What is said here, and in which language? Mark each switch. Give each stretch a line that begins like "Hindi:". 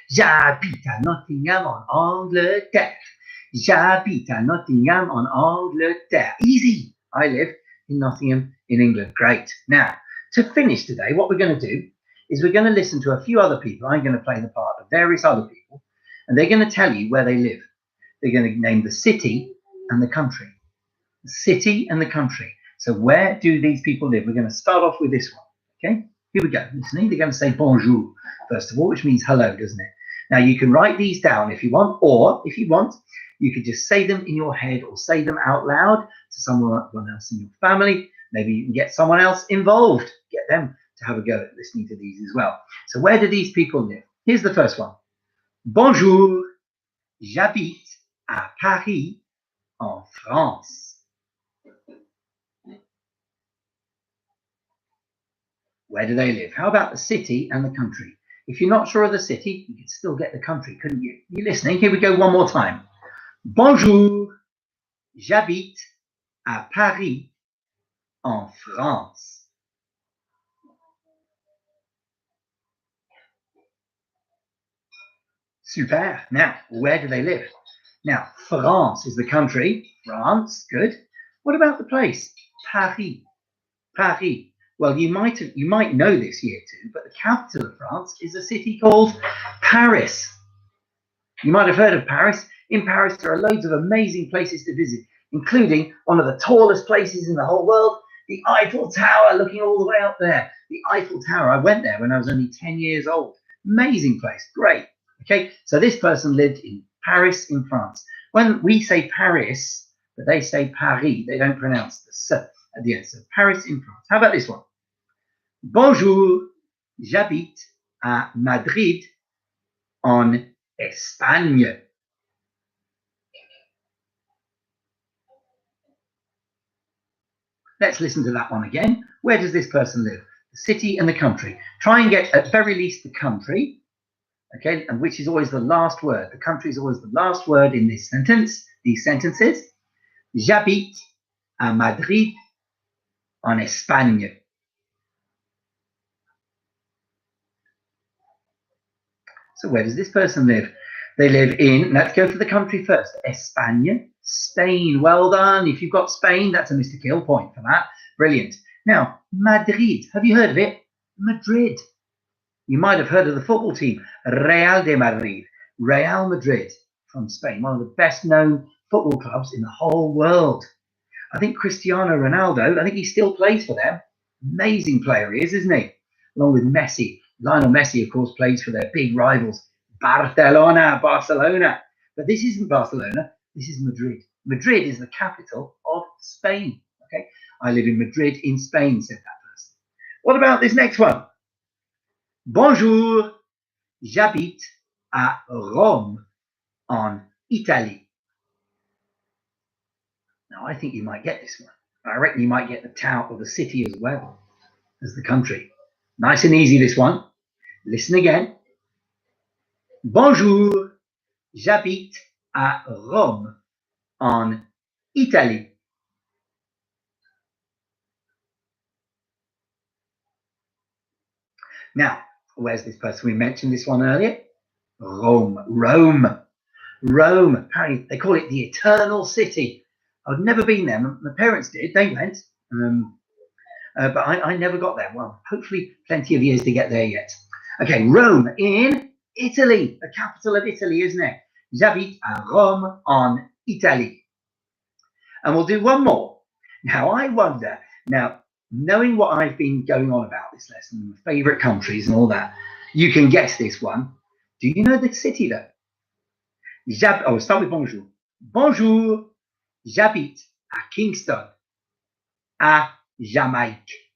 French: J'habite à Nottingham en Angleterre. J'habite à Nottingham en Angleterre.
English: Easy. I live in Nottingham in England. Great. Now, to finish today, what we're going to do is we're going to listen to a few other people. I'm going to play the part of various other people, and they're going to tell you where they live. They're going to name the city and the country. The city and the country. So where do these people live? We're going to start off with this one. Okay, here we go. Listening, they're going to say bonjour, first of all, which means hello, doesn't it? Now you can write these down if you want, or if you want, you could just say them in your head or say them out loud to someone else in your family. Maybe you can get someone else involved, get them to have a go at listening to these as well. So where do these people live? Here's the first one.
French: Bonjour, j'habite à Paris, en France.
English: Where do they live? How about the city and the country? If you're not sure of the city, you could still get the country, couldn't you? You listening? Here we go one more time.
French: Bonjour, j'habite à Paris, en France.
English: Super. Now, where do they live? Now, France is the country. France, good. What about the place? Paris. Paris. Well, you might know this year too, but the capital of France is a city called Paris. You might have heard of Paris. In Paris, there are loads of amazing places to visit, including one of the tallest places in the whole world, the Eiffel Tower, looking all the way up there. The Eiffel Tower, I went there when I was only 10 years old. Amazing place, great. Okay, so this person lived in Paris in France. When we say Paris, but they say Paris, they don't pronounce the S at the end. So Paris in France. How about this one?
French: Bonjour, j'habite à Madrid en Espagne.
English: Let's listen to that one again. Where does this person live? The city and the country. Try and get at very least the country, okay, and which is always the last word. The country is always the last word in this sentence, these sentences.
French: J'habite à Madrid en Espagne.
English: So where does this person live? They live in, let's go for the country first, Espagne. Spain. Well done. If you've got Spain, that's a Mr Kille point for that. Brilliant. Now, Madrid. Have you heard of it? Madrid. You might have heard of the football team, Real de Madrid. Real Madrid from Spain, one of the best known football clubs in the whole world. I think Cristiano Ronaldo, I think he still plays for them. Amazing player he is, isn't he? Along with Messi. Lionel Messi, of course, plays for their big rivals, Barcelona. But this isn't Barcelona, this is Madrid. Madrid is the capital of Spain. Okay, I live in Madrid in Spain, said that person. What about this next one?
French: Bonjour, j'habite à Rome, en Italie.
English: Now, I think you might get this one. I reckon you might get the town or the city as well as the country. Nice and easy, this one. Listen again.
French: Bonjour, j'habite à Rome, en Italie.
English: Now, where's this person? We mentioned this one earlier. Rome. Rome. Apparently, they call it the Eternal City. I've never been there. My parents did. They went. But I never got there. Well, hopefully plenty of years to get there yet. Okay, Rome in Italy. The capital of Italy, isn't it?
French: J'habite à Rome, en Italie.
English: And we'll do one more. Now, I wonder, knowing what I've been going on about this lesson, my favourite countries and all that, you can guess this one. Do you know the city, though? We'll start with bonjour.
French: Bonjour, j'habite à Kingston, à Jamaïque.